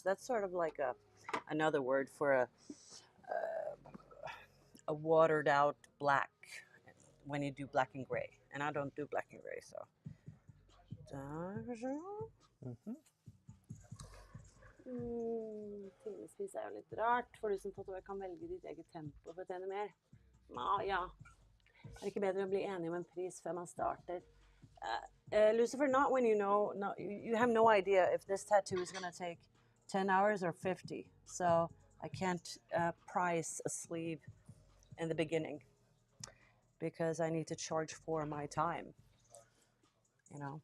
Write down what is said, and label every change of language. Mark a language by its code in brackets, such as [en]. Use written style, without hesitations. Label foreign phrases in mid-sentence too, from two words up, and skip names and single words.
[en] That's sort of like another word for a watered out black when you do black and gray, and I don't do black and gray, so. [no] Timevis er jo litt rart, for du som tatoverer kan velge ditt eget tempo for å tjene mer. Ja. Er det ikke bedre å bli enig om en pris før man starter? [en] Lucifer, not when you know, no, you have no idea if this tattoo is going to take 10 hours or 50. So I can't price a sleeve in the beginning because I need to charge for my time, you know.